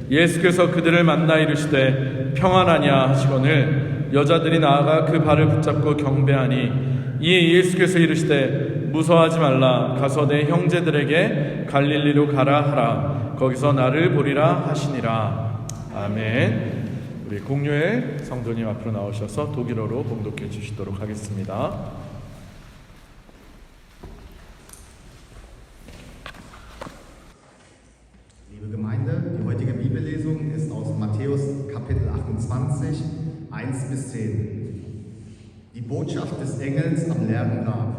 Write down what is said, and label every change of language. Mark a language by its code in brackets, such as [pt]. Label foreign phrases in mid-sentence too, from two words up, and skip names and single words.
[ko] 예수께서 그들을 만나 이르시되 평안하냐 하시거늘 여자들이 나아가 그 발을 붙잡고 경배하니 이에 예수께서 이르시되 무서워하지 말라. 가서 내 형제들에게 갈릴리로 가라 하라. 거기서 나를 보리라 하시니라. 아멘. 우리 공휴일 성도님 앞으로 나오셔서 독일어로 봉독해 주시도록 하겠습니다. [de] Liebe Gemeinde, die heutige Bibellesung ist aus Matthäus Kapitel 28, 1 bis 10. Die Botschaft des Engels am leeren Grab.